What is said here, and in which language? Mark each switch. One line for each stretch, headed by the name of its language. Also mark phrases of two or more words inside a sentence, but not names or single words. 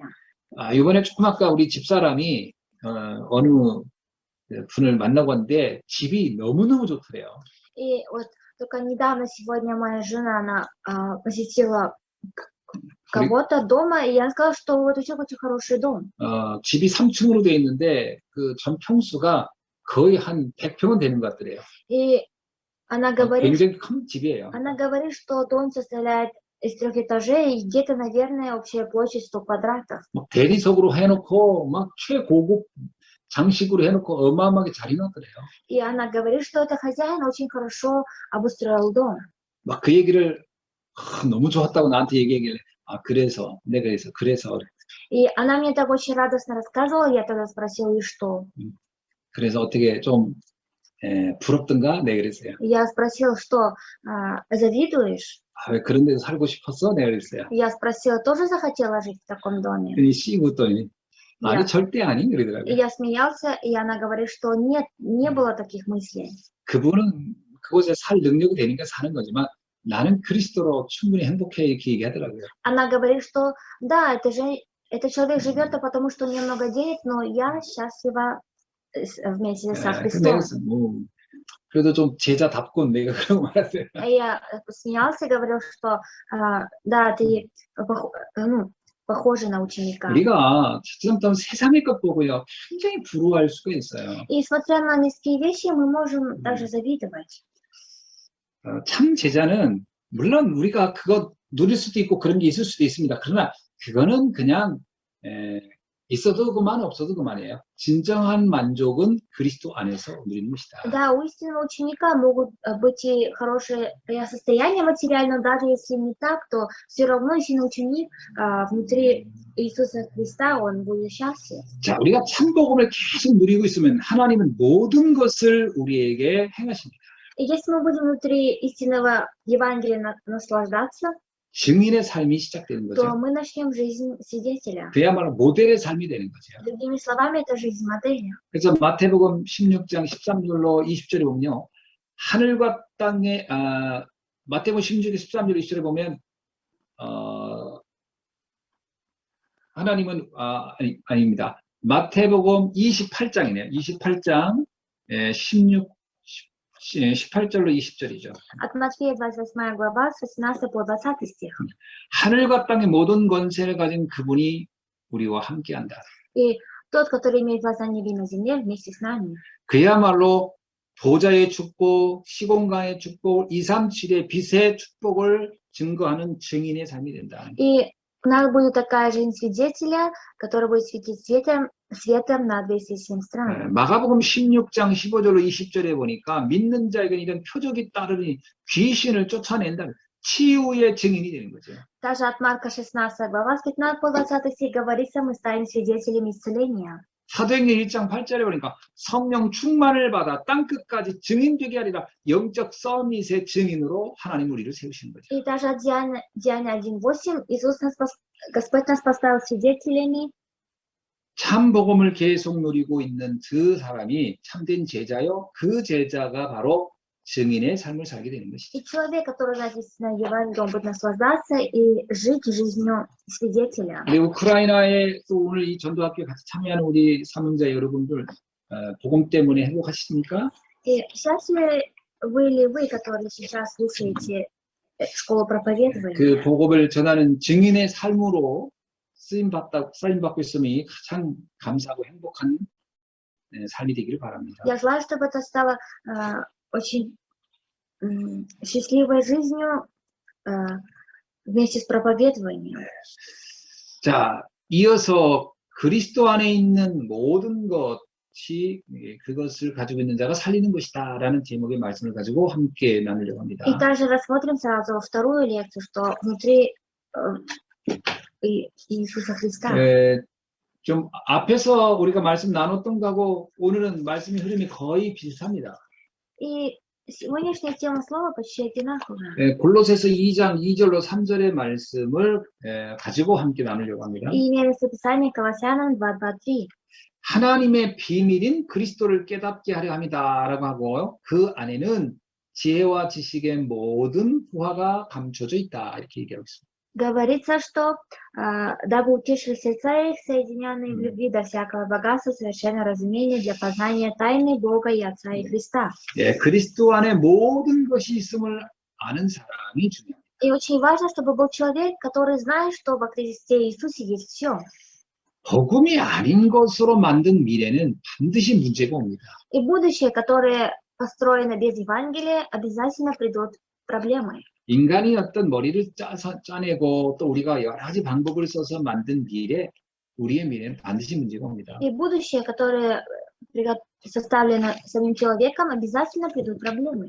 Korean: 이번에 조금 아까 우리 집사람이 어느 분을 만나고 왔는데 집이 너무너무 좋더래요.
Russian: И вот только недавно, сегодня моя жена, она посетила кого-то дома, и я сказала, что вот у тебя очень хороший дом.
Korean: 집이 3층으로 돼 있는데 그 전 평수가 거의 한 100평은 되는 것 같더래요.
Russian: И она говорит,
Korean: 굉장히 큰 집이에요.
Russian: она говорит, что дом состоит из 3 этажей, и где-то, наверное, общая площадь 100 квадратов.
Korean: 막 대리석으로 해놓고 막 최고급 장식으로 해놓고 어마어마하게 잘 해놨더래요.
Russian: И она говорит, что это хозяин очень хорошо обустроил дом.
Korean: 막 그 얘기를 너무 좋았다고 나한테 얘기하길래 그래서
Russian: И она мне так очень радостно рассказывала, я тогда спросила, и что?
Korean: 그래서 어떻게 좀 부럽던가? 네, 그랬어요.
Russian: Я спросила, что, завидуешь?
Korean: 왜 그런 데서 살고 싶었어? 네, 그랬어요.
Russian: Я спросила, тоже захотела жить в таком доме?
Korean: 그랬더니 씩 웃더니 아니, 절대 아니, 그러더라고요.
Russian: И я смеялся, и она говорит, что нет, не было таких мыслей.
Korean: 그분은 그곳에 살 능력이 되니까 사는 거지만 나는 그리스도로 충분히 행복해 이렇게 얘기하더라고요.
Russian: Она говорит, что да, этот человек живет, потому что у него много денег, но я счастлива вместе со
Korean: 예,
Russian: Христом.
Korean: 내가 그래도 좀 제자답고 내가 그러고 말았어요.
Russian: И я смеялся и говорил, что да, ты похожа на ученика.
Korean: 우리가 잘못하면 세상의 것 보고요 굉장히 부러워할 수가 있어요.
Russian: И смотря на низкие вещи, мы можем даже завидовать.
Korean: 참 제자는 물론 우리가 그거 누릴 수도 있고 그런 게 있을 수도 있습니다. 그러나 그거는 그냥 있어도 그만 없어도 그만이에요. 진정한 만족은 그리스도 안에서 누리는 것이다.
Russian: Да, у истинного ученика могут быть и хорошее состояние материальное, даже если не так, то все равно истинный ученик внутри Иисуса Христа, он будет счастлив.
Korean: 자, 우리가 참 복음을 계속 누리고 있으면 하나님은 모든 것을 우리에게 행하십니다.
Russian: И если мы будем внутри истинного Евангелия наслаждаться,
Korean: 증인의 삶이 시작되는
Russian: то
Korean: 거죠.
Russian: мы начнем жизнь свидетеля.
Korean: 그야말로 모델의 삶이 되는 거죠.
Russian: Другими словами, это жизнь модели.
Korean: 그래서 마태복음 16장 13절로 20절에 보면요. 하늘과 땅에 마태복음 16장 13절 20절에 보면 하나님은 아닙니다. 마태복음 28장이네요. 28장 18절로 20절이죠.
Russian: От Матфея 28 глава с 18 по 20 стих.
Korean: 하늘과 땅의 모든 권세를 가진 그분이 우리와 함께한다.
Russian: И тот, который имеет власть на небе и на земле, вместе с нами.
Korean: 그야말로 보좌의 축복, 시공간의 축복, 237의 빛의 축복을 증거하는 증인의 삶이 된다.
Russian: И у нас будет такая жизнь свидетеля, который будет светить светом на 207 стран.
Korean: 마가복음 16장 15절로 20절에 보니까 믿는 자에게는 이런 표적이 따르니 귀신을 쫓아낸다. 치유의 증인이 되는 거죠.
Russian: Также от Марка 16 глава с 15 по 20 стих говорится, мы станем свидетелями исцеления.
Korean: 사도행전 1장 8절에 보니까 성령 충만을 받아 땅끝까지 증인되게 하리라. 영적 서밋의 증인으로 하나님 우리를 세우시는 거죠.
Russian: И даже от Деяния 1:8 Господь нас поставил свидетелями.
Korean: 참 복음을 계속 누리고 있는 그 사람이 참된 제자요. 그 제자가 바로 증인의 삶을 살게 되는 것이죠.
Russian: И человек, который написано Евангелие, он будет наслаждаться и жить жизнью свидетеля.
Korean: 우리 우크라이나에 또 오늘 이 전도학교에 같이 참여하는 우리 사명자 여러분들 복음 때문에 행복하십니까?
Russian: И счастливы ли вы, которые сейчас слушаете школу проповедования?
Korean: 그 복음을 전하는 증인의 삶으로 쓰임받고 있음이 가장 감사하고 행복한 삶이 되기를 바랍니다.
Russian: Я желаю, чтобы это стало очень счастливой жизнью вместе с проповедованием.
Korean: 자, 이어서 그리스도 안에 있는 모든 것이 그것을 가지고 있는 자가 살리는 것이다 라는 제목의 말씀을 가지고 함께 나누려고 합니다.
Russian: И также рассмотрим сразу вторую лекцию, что внутри Иисуса Христа.
Korean: 좀 앞에서 우리가 말씀 나눴던 거하고 오늘은 말씀의 흐름이 거의 비슷합니다.
Russian: И сегодняшняя тема слова почти одинаковая.
Korean: 골로새서 2장 2절로 3절의 말씀을 가지고 함께 나누려고 합니다.
Russian: И имея местописание Колоссянам 2:2-3.
Korean: 하나님의 비밀인 그리스도를 깨닫게 하려 합니다라고 하고 그 안에는 지혜와 지식의 모든 부하가 감춰져 있다 이렇게 얘기하고 있습니다.
Russian: Говорится, что дабы утешили сердца их, соединенные в любви до всякого богатства, совершенного разумения для познания тайны Бога и Отца и Христа.
Korean: 예, 그리스도 안에 모든 것이 있음을 아는 사람이 중요합니다.
Russian: И очень важно, чтобы был человек, который знает, что во Христе Иисусе есть все.
Korean: 복음이 아닌 것으로 만든 미래는 반드시 문제가 옵니다.
Russian: И будущее, которое построено без Евангелия, обязательно придут проблемы.
Korean: 인간이 어떤 머리를 짜내고 또 우리가 여러 가지 방법을 써서 만든 미래, 우리의 미래는 반드시 문제가 옵니다.
Russian: И будущее, которое составлено самим человеком, обязательно придут проблемы.